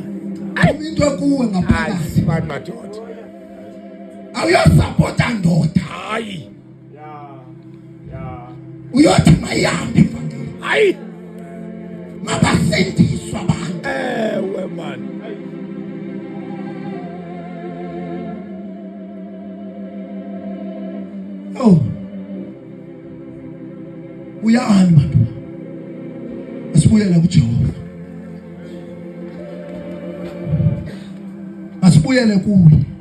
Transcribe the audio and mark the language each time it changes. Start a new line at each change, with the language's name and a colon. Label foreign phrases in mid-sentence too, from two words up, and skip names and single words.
Xhosa: Into kuwe ngaphakathi. Madoda. Awuyosapota ndoda. Hayi. Uyothi mayihambe mfana. Hayi. Mabasindiswa abantu. Ewe man. Oh. Uyahamba bantu. Asibuyele kuJehova. Asibuyele kuye.